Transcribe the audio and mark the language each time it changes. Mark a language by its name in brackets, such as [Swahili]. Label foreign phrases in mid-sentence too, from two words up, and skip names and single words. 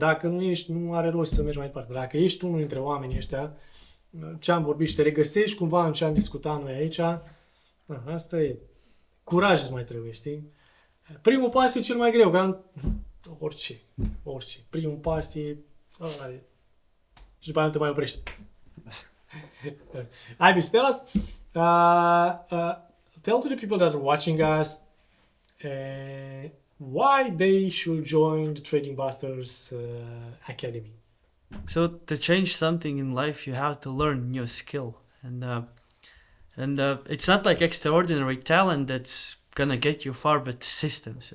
[Romanian] Dacă nu ești, nu are rost să mergi mai departe. Dacă ești unul dintre oamenii ăștia, ce am vorbit și te regăsești cumva în ce am discutat noi aici, asta e. Curaj îți mai trebuie, știi? Primul pas e cel mai greu, că orice. Primul pas e ăla e. Și după aia nu te mai oprești. [English] Ibis, tell us, tell to the people that are watching us why they should join the Trading Busters Academy. So to change something in life, you have to learn new skill, and it's not like extraordinary talent that's gonna get you far, but systems.